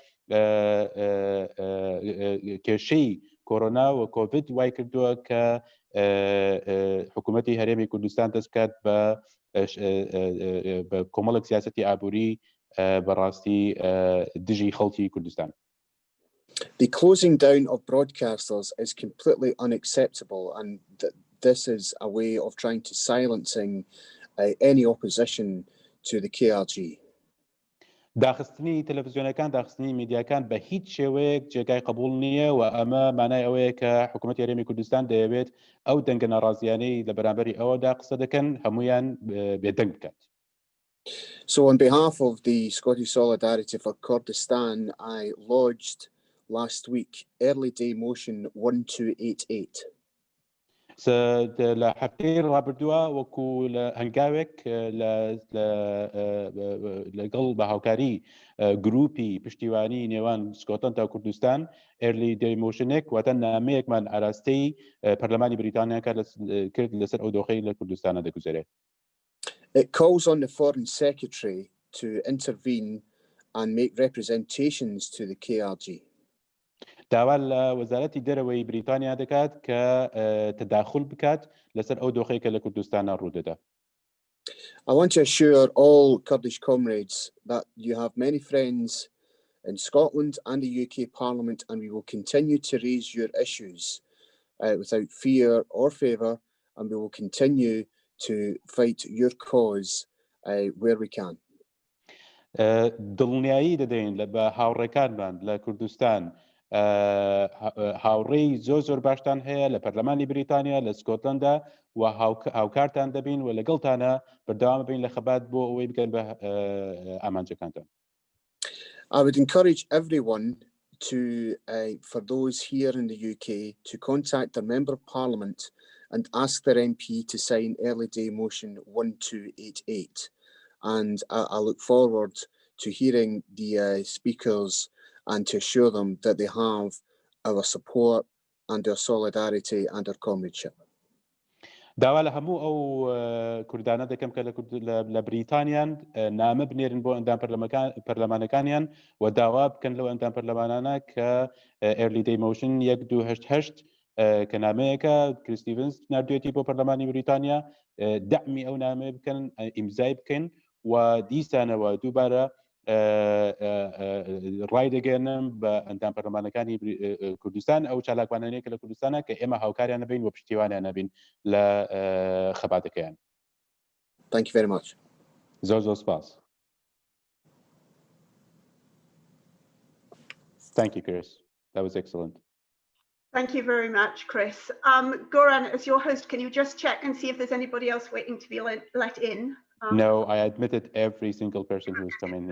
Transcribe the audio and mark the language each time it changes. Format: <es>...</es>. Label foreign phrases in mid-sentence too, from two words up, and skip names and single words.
<ckb>کێشەی کۆرۆنا و کۆڤید وای کردووە کە حکوومەتی هەرێمی کوردستان دەست بکات بە کۆمەڵێک سیاسەتی ئابووری بەڕاستی دژی خەڵکی کوردستان.</ckb> <en>The closing down of broadcasters is completely unacceptable, and this is a way of trying to silencing any opposition to the KRG.</en> <ckb>داخستنی تەلەڤیزیۆنەکان داخستنی میدیاکان بە هیچ شێوەیەک جێگای قبول نییە و ئەمە مانای ئەوەیە کە حکوومەتی هەرێمی کوردستان دەیەوێت ئەو دەنگە ناڕازیانەی لە بەرامبەری ئەوەدا قسە دەکەن هەمویان بێدەنگ بکات.</ckb> <en>So on behalf of the Scottish Solidarity for Kurdistan, I lodged last week early day motion 1288.</en> <ckb>لە هەفتەی ڕابردووە وەکو لە هەنگاوێک لەگەڵ بە هاوکاری گروپی پشتیوانی نێوان سکۆتلەند تا کوردستان</ckb> <en>early day motion</en> <ckb>واتە نامەیەکمان ئاراستەی پەرلەمانی بریتانیا کرد لەسەر ئەو دۆخەی لە کوردستانە دەگوزارێت.</ckb> <en>It calls on the Foreign Secretary to intervene and make representations to the KRG.</en> <ckb>داوا لە وەزارەتی دەرەوەی بریتانیا دەکات کە تداخل بکات لەسەر ئەو دۆخەی کە لە کوردستانە ڕوودەدا.</ckb> <en>I want to assure all Kurdish comrades that you have many friends in Scotland and the UK Parliament, and we will continue to raise your issues without fear or favour, and we will continue to fight your cause where we can.</en> <ckb>دڵنیایی دەدەین لە بە هاوڕێکانمان لە کوردستان هاوڕێی زۆر باشتان هەیە لە پەرلەمانی بریتانیا لە سکۆتلەندا و هاوکارتان دەبین و لەگەڵتانە بەردەوام بین لە خەبات بۆ ئەوەی بکەن بە ئامانجەکانتان.</ckb> <en>I would encourage everyone to, for those here in the UK, to contact their Member of Parliament and ask their MP to sign early day motion 1288. And I look forward to hearing the speakers and to assure them that they have our support and our solidarity and our comradeship.</en> <ckb>داوا لە هەموو ئەو کوردانە دەکەم کە لە بریتانیان نامە بنێرن بۆ ئەندام پەرلەمانەکانیان و داوا بکەن لەو ئەندام پەرلەمانانە کە</ckb> <en>early day motion</en> <ckb>1288 کە نامەیەکە کریستیڤنز نردوێتی بۆ پەرلەمانی بریتانیا دەعمی ئەو نامەیە بکەن ئیمزای بکەن و دیسانەوە دووبارە ڕای دەگەێنم بە ئەندام پەرلەمانەکانی کوردستان ئەو چالاکوانانەیە کە لە کوردستانە کە ئێمە هاوکاریان نەبین و پشتیوانیان نەبین لە خەباتەکەیان.</ckb> <en>Thank you very much.</en> <ckb>زۆر سپاس.</ckb> <en>Thank you, Chris. That was excellent. Thank you very much, Chris. Goran, as your host, can you just check and see if there's anybody else waiting to be let in? No, I admitted every single person who's come in.</en>